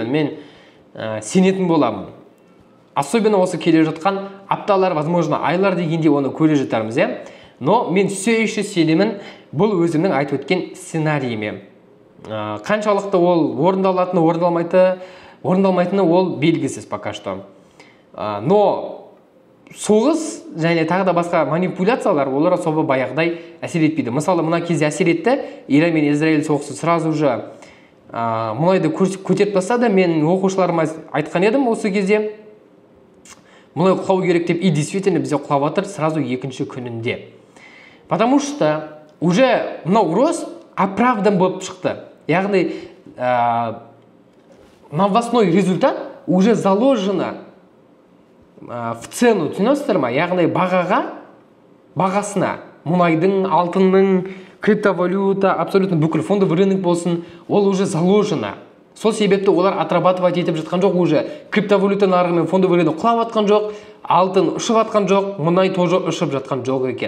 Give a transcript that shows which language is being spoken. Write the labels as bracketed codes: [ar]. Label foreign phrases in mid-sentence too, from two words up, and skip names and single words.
[kk] Мен сенетін боламын. Особенно осы келе жатқан апталар, возможно, айлар дегенде оны көре жатармыз, но мен [ru] все еще [kk] сенемін бұл өзімнің айтып өткен сценарийіме. Қаншалықты ол орындалмайтыны ол белгісіз [ru] пока что. [kk] Но соғыс және тағы да басқа манипуляциялар олар особо баяғыдай әсер етпейді. Мысалы, мына кезде әсер етті, Иран мен Израиль соғысы [ru] сразу же [kk] мұнайды көтеріп тастады. Мен оқушыларыма айтқан едім осы кезде, мұнай құлау керек деп, [ru] и действительно [kk] бізде құлап жатыр сразу екінші күнінде. [ru] Потому что уже мынау рост оправдан [kk] болып шықты. [ru] Яғни новостной результат уже заложено в цену, [kk] түсінесіздер ма? Яғни бағасына, мұнайдың, алтынның, криптовалюта, абсолютно бүкіл [ru] фондовый рынок [kk] болсын, ол [ru] уже заложено. [kk] Сол себепті олар отрабатывать етіп жатқан жоқ, уже криптовалюта нарығы мен [ru] фондовый рынок [kk] құлап жатқан жоқ, алтын ұшып жатқан жоқ, мұнай тоже ұшып жатқан жоқ екен.